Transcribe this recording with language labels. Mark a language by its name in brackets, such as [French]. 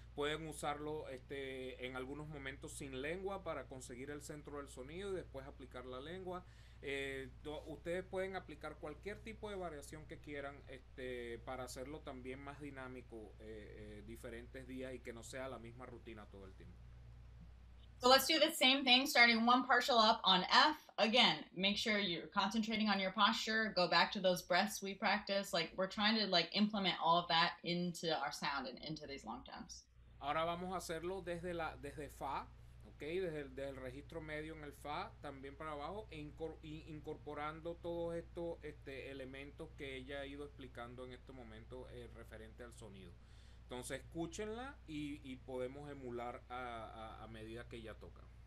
[Spanish] Pueden usarlo en algunos momentos sin lengua para conseguir el centro del sonido y después aplicar la lengua. Ustedes pueden aplicar cualquier tipo de variación que quieran para hacerlo también más dinámico diferentes días y que no sea la misma rutina todo el tiempo. [English] So let's do the same thing, starting one partial up on F. Again, make sure you're concentrating on your posture. Go back to those breaths we practice. Like, we're trying to implement all of that into our sound and into these long tones. [Spanish] Ahora vamos a hacerlo desde Fa, ¿okay? Desde el registro medio en el Fa, también para abajo, incorporando todos estos elementos que ella ha ido explicando en este momento referente al sonido. Entonces escúchenla y podemos emular a medida que ella toca.